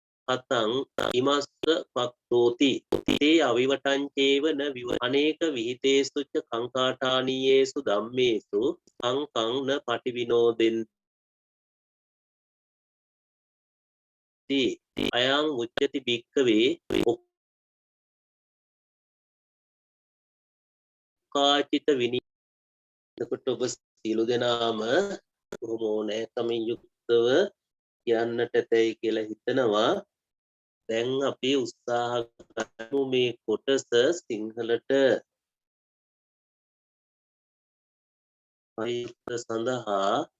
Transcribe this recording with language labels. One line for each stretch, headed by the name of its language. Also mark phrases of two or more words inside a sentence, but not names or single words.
Pali: කතං ඉමස්ස පක්ඛෝති තේ අවිවටං චේව න අනේක විහිතේසුච්ච කංකාඨානීයේසු ධම්මේසු කං න පටිවිනෝදෙන්ති අයං උච්චති භික්ඛවේ ඔක්කාචිත විනී.
Sinhala: එතකොට ඔබ සියලු දෙනාම බොහොම ඕනෑකමින් යුක්තව කියන්නට ඇතැයි කියලා හිතනවා. දැන් අපි උත්සාහ කරමු මේ කොටස සිංහලට පරිවර්තන සඳහා.